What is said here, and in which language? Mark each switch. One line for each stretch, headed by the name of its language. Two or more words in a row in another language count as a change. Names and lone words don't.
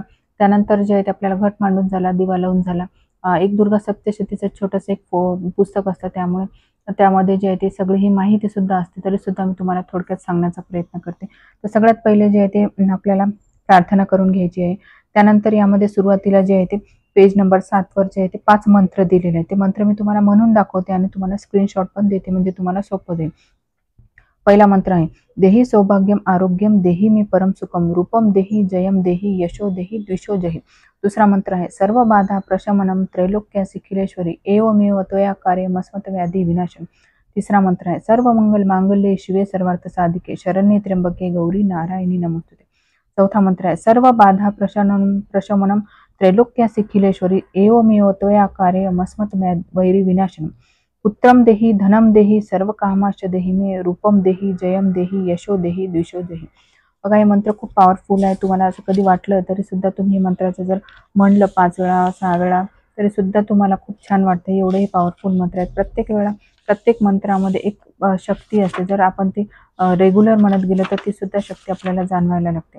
Marathi: त्यानंतर जे आहे ते आपल्याला घट मांडून झाला, दिवा लावून झाला, एक दुर्गा सप्तशतीचं छोटंसं एक पुस्तक असतं, त्यामुळे त्यामध्ये जे आहे ते सगळी ही माहिती सुद्धा असते, तरी सुद्धा मी तुम्हाला थोडक्यात सांगण्याचा प्रयत्न करते। तर सगळ्यात पहिले जे आहे ते आपल्याला प्रार्थना करून घ्यायची आहे। त्यानंतर यामध्ये सुरुवातीला जे आहे ते
English: page number
Marathi: 7 वर जे आहे ते 5 मंत्र दिलेले आहेत। ते मंत्र मी तुम्हाला म्हणून दाखवते आणि तुम्हाला स्क्रीनशॉट पण देते, म्हणजे तुम्हाला सोपं जाईल। पहिला मंत्र आहे,
Sanskrit: देहि सौभाग्यम आरोग्यम देहि मे परम सुखम रूपम देहि जयम देहि यशो देहि द्विषो जहि।
Marathi: दुसरा मंत्र आहे,
Sanskrit: सर्व बाधा प्रशमनम त्रैलोक्यासी खिलेश्वरी एवमेव त्वया कार्य मस्मत व्याधी विनाशम।
Marathi: तिसरा मंत्र आहे
Sanskrit: सर्व मंगल मांगल्ये शिवे सर्वार्थ साधिके शरण्ये त्र्यंबके गौरी नारायणी नमोस्तुते.
Marathi: चौथा मंत्र आहे
Sanskrit: सर्व बाधा प्रशमनम त्रैलोक्यासी खिलेश्वरी एवमेव त्वया कार्यमस्मत् वैरी विनाशनम. पुत्रम देही धनम देही सर्व कामाश्च देही मे रूपम देही जयम देही यशो देही द्विषो देही.
Marathi: बघा हे मंत्र खूप पॉवरफुल आहे. तुम्हाला असं कधी वाटलं तरी सुद्धा तुम्ही हे मंत्राचं जर म्हणलं 5 वेळा 6 वेळा तरी सुद्धा तुम्हाला खूप छान वाटतं. एवढे हे पॉवरफुल मंत्र आहेत. प्रत्येक मंत्रामध्ये एक शक्ती असते. जर आपण ती रेग्युलर म्हणत गेलं तर ती सुद्धा शक्ती आपल्याला जाणवायला लागते.